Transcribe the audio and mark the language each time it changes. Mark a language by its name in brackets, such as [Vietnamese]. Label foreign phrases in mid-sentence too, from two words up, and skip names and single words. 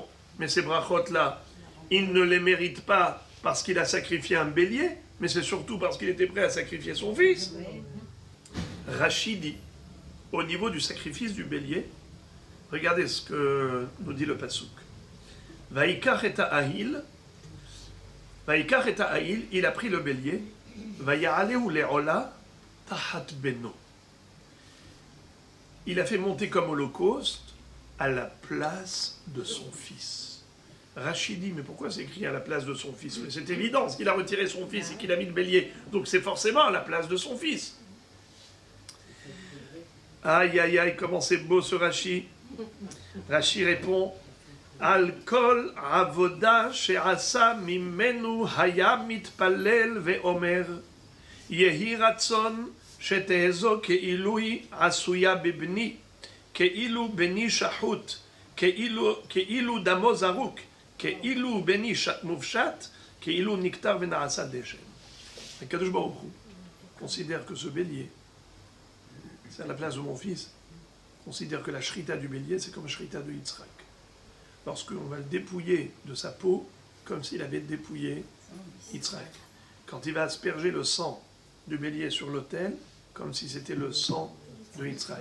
[French] Mais ces brachot-là, il ne les mérite pas parce qu'il a sacrifié un bélier, mais c'est surtout parce qu'il était prêt à sacrifier son fils. Rachid dit, au niveau du sacrifice du bélier, regardez ce que nous dit le Passouk. [Hebrew] ויקח את האיל, [French] il a pris le bélier, [Hebrew] ויעלהו לעולה תחת בנו. [French] Il a fait monter comme holocauste à la place de son fils. Rachid dit, mais pourquoi c'est écrit à la place de son fils? Mais c'est évident, parce qu'il a retiré son fils et qu'il a mis le bélier, donc c'est forcément à la place de son fils. Aïe, aïe, aïe, comment c'est beau ce Rachid. Rachid répond, [Hebrew] על כל עבודה שעשה ממנו היה מתפלל ואומר יהי רצון שתהא זו כאילו עשויה בבני כאילו בני שחוט כאילו דמו זרוק כאילו בני מופשט כאילו נקטר ונעשה דשן. [French] Akadosh Baruch Hu considère que ce bélier, c'est à la place de mon fils. considère que la shrita du bélier, c'est comme la shrita de Yitzhak. Lorsqu'on va le dépouiller de sa peau, comme s'il avait dépouillé Yitzhak. Quand il va asperger le sang du bélier sur l'autel, comme si c'était le sang de Yitzhak.